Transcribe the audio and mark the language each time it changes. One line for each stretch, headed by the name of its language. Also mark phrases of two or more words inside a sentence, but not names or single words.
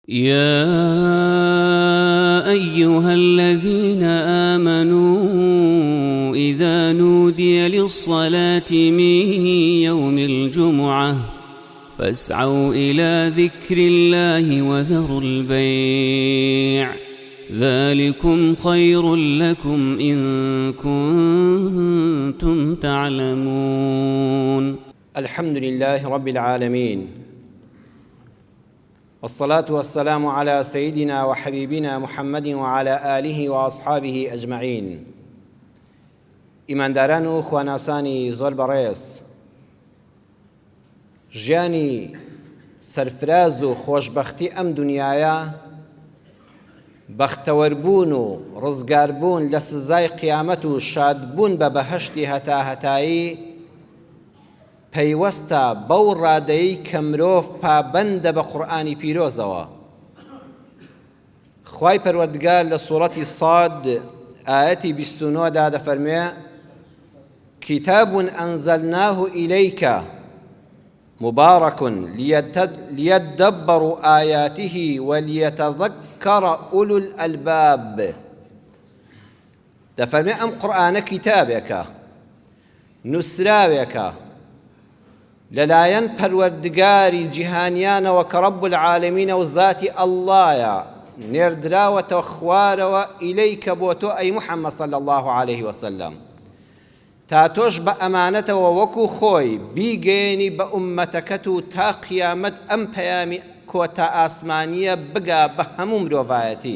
Arabic: يا أيها الذين آمنوا إذا نودي للصلاة من يوم الجمعة فاسعوا إلى ذكر الله وذروا البيع ذلكم خير لكم إن كنتم تعلمون. الحمد لله رب العالمين، والصلاة والسلام على سيدنا وحبيبنا محمد وعلى آله وأصحابه أجمعين.
Central Kurdish: ئیمانداران و خواناسانی زۆر بەڕێز، ژیانی سەرفراز و خۆشبەختی ئەم دنیایە بەختەوەربوون و ڕزگاربوون لە سزای قیامەت و شادبوون بە بەهەشتی هەتاهەتایی پەیوەستە بەو ڕادەیەی کە مرۆڤ پابەندە بە قورئانی پیرۆزەوە. خوای پەروەردگار لە سوورەتی ساد ئایەتی 29 دا دەفەرمێ:
Arabic: كتاب أنزلناه إليك مبارك ليدبروا آياته وليتذكر أولو الألباب.
Central Kurdish: دەفەرمێ ئەم قورئانە کتابێکە، نووسراوێکە لەلایەن پەروەردگاری جیهانیانەوە کە
Arabic: ڕەب العالەمینە
Central Kurdish: و ذاتی ئەڵڵایە، نێردراوەتەوە خوارەوە ئیلەیکە بۆ تۆ ئەی موحەممەد
Arabic: صلی الله عليه وسلم،
Central Kurdish: تا تۆش بە ئەمانەتەوە وەکو خۆی بیگەێنی بە ئوممەتەکەت و تا قیامەت ئەم پەیامی کۆتا ئاسمانیە بگا بە هەموو مرۆڤایەتی.